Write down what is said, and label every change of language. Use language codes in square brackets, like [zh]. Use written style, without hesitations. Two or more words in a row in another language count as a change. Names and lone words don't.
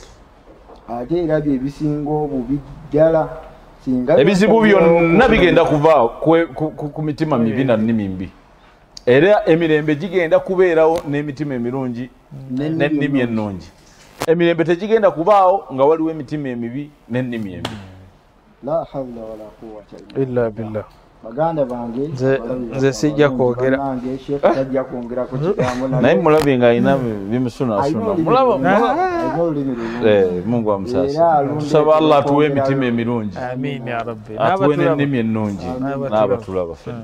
[lg] ate era bye bisinga obubi ddala ebizibu byonna bigenda kuva ku mitima mibi na nnimi mbi era emirembe gigenda kubeerawo n'emitima emirungi n'ennimi ennungi emirembe tegigenda kubaawo nga waliwo emitima emibi n'ennimi embi [ar] لا حول ولا قوة إلا بالله [lg] baganda bange nze sijja kwogera nange sheikh tajja kwongera ku kigambo naye mulabe nga alina bimusunaasuna mulaba Mungu amusasa tusaba Allah atuwe emitima emirungi [ar] آمين يا ربي [lg] atuwe n'ennimi ennungi n'abatulaba ffenna